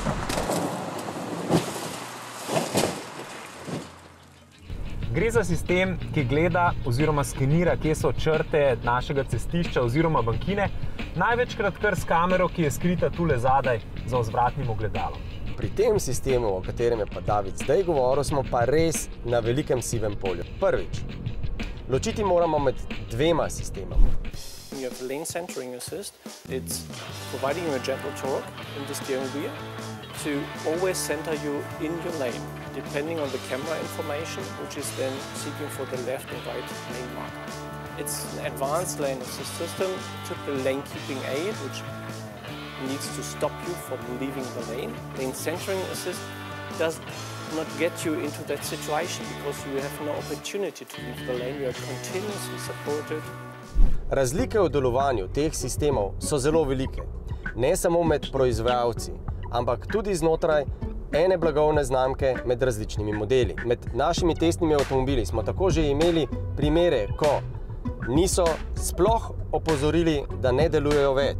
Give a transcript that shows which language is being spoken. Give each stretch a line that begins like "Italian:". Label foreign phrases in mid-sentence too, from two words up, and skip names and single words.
Slovenian: Gre za sistem, ki gleda oziroma skenira, kje so črte našega cestišča oziroma bankine, največkrat kar s kamero, ki je skrita tule zadaj za vzvratnim ogledalom. Pri tem sistemu, o katerem je pa David zdaj govoril, smo pa res na velikem sivem polju. Prvič, ločiti moramo med dvema sistemama.
English: You have lane centering assist. It's providing you a gentle torque in the steering wheel to always center you in your lane, depending on the camera information, which is then seeking for the left or right lane marker. It's an advanced lane assist system, typical lane keeping aid, which needs to stop you from leaving the lane. Lane centering assist does not get you into that situation because you have no opportunity to leave the lane. You are continuously supported.
Slovenian: Razlike v delovanju teh sistemov so zelo velike, ne samo med proizvajalci, ampak tudi znotraj ene blagovne znamke med različnimi modeli. Med našimi testnimi avtomobili smo tako že imeli primere, ko niso sploh opozorili, da ne delujejo več.